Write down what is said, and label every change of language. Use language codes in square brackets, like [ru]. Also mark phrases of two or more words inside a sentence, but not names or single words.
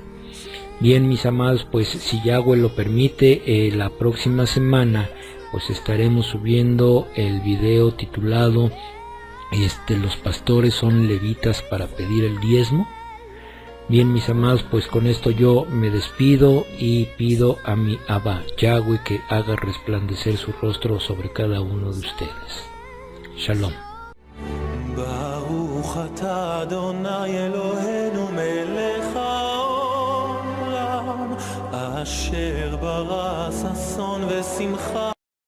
[es] Bien, mis amados, pues si Yahweh lo permite, la próxima semana pues estaremos subiendo el video titulado los pastores son levitas para pedir el diezmo. Bien, mis amados, pues con esto yo me despido y pido a mi Abba Yahweh que haga resplandecer su rostro sobre cada uno de ustedes. Shalom. [he] ברוך אתה אדוני אלוהינו מלך העולם, אשר ברא ששון ושמחה.